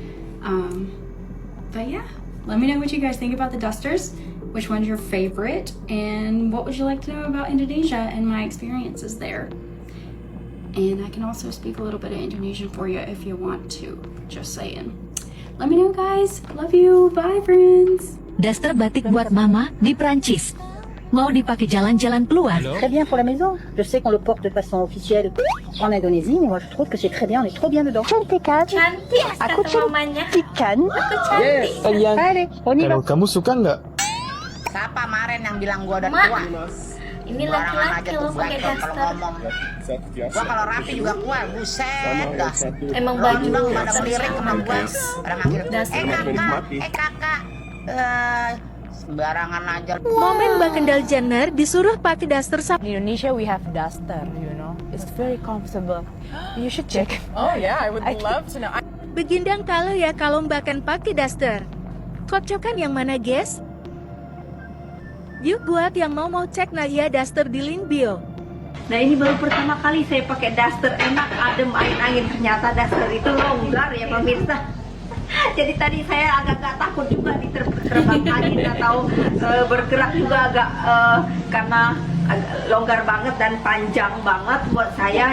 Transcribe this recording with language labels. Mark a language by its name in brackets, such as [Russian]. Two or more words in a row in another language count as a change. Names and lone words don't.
[English] But yeah, let me know what you guys think about the dusters, which one's your favorite, and what would you like to know about Indonesia and my experiences there. And I can also speak a little bit of Indonesian for you if you want to, just saying. Let me know guys, love you, bye friends. [Indonesian] Daster batik buat mama di Prancis. Mau dipakai jalan-jalan keluar? [French] Très bien pour la maison. Je sais qu'on le porte de façon officielle en Indonésie, mais moi je trouve que c'est très bien, on est trop bien dedans. [Indonesian] Cantikan. Cantik Aku kata mamanya. cantikan. Aku cantik. Kalian. [French] Allez, on y va. [Indonesian] Kalau kamu suka nggak? Siapa kemarin yang bilang gua udah Mak, tua? ini Sembarangan laki-laki aja lo tuh pakai bacot kalau daster. ngomong. Gua kalau rapi juga kuat, buset dah. Emang Lo baju bang lu pada melirik sama gua. Pada manggil, Daster. kakak. Sembarangan aja. Momen Mbak Kendall Jenner disuruh pakai daster [English] In Indonesia, we have duster, you know. It's very comfortable. You should check. Oh yeah, I would love to know. [Indonesian] Begindang kalah ya kalau Mbak Ken pakai daster. Kocokan yang mana, guys? Yuk buat yang mau cek Nadia daster di link bio. Nah ini baru pertama kali saya pakai daster, enak, adem, angin-angin. Ternyata daster itu longgar ya pemirsa. Jadi tadi saya agak takut juga diterbang angin atau bergerak juga agak karena longgar banget dan panjang banget buat saya.